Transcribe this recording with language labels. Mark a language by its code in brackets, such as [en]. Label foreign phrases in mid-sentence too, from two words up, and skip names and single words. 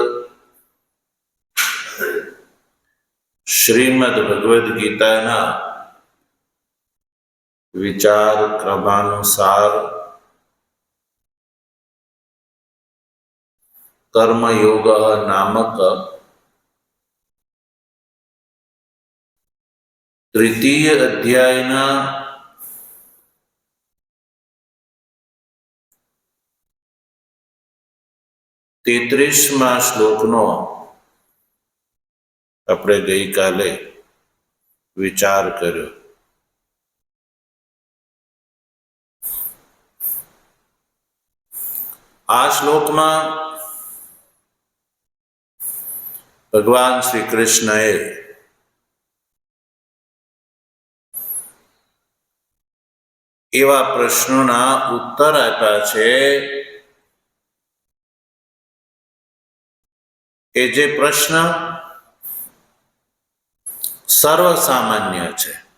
[gu] શ્રીમદ્ ભગવદ ગીતા વિચાર ક્રમાનુસાર કર્મયોગ નામક તૃતીય અધ્યાયના 33મા શ્લોકનો આપણે ગઈકાલે વિચાર કર્યો. આ શ્લોકમાં ભગવાન શ્રી કૃષ્ણએ એવા પ્રશ્નોના ઉત્તર આપ્યા છે એ જે પ્રશ્ન સર્વસામાન્ય છે.